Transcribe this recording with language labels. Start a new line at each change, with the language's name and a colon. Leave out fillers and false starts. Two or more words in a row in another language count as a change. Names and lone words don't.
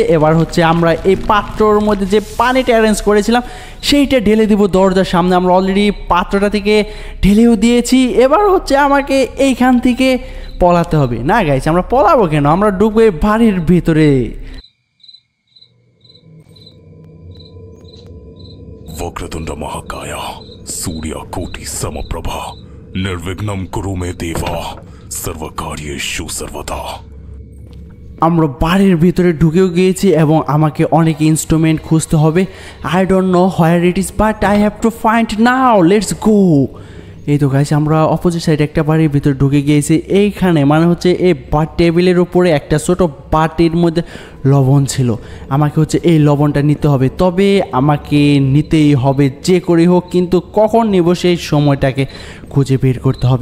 Bangla: এবার আমরা এই পাত্রর মধ্যে যে পানিটা অ্যারেঞ্জ করেছিলাম সেইটা ঢেলে দিব দরজার সামনে। আমরা অলরেডি পাত্রটা থেকে ঢেলেও দিয়েছি। এবার আমাকে এইখান থেকে পলাতে হবে। না গাইস, আমরা পলাবো কেন, আমরা ঢুকবো এই বাড়ির ভিতরে।
Sanskrit: वक्रतुंड महाकाय सूर्यकोटि समप्रभा निर्विघ्नं कुरु मे देवा सर्वकार्येषु सर्वदा।
Bangla: আমরা বাড়ির ভিতরে ঢুকেও গিয়েছি এবং আমাকে অনেক ইনস্ট্রুমেন্ট খুঁজতে হবে।
English: I don't know where it is but I have to find now, let's go.
Bangla: এই তো গাইস, আমরা অপোজিট সাইডে একটা বাড়ির ভিতরে ঢুকে গিয়েছি। এইখানে মানে হচ্ছে এই টেবিলের উপরে একটা ছোট বাটির মধ্যে লবণ ছিল। আমাকে হচ্ছে এই লবণটা নিতে হবে, তবে আমাকে নিতেই হবে যে করে হোক, কিন্তু কখন নেব সেই সময়টাকে খুঁজে বের করতে হবে।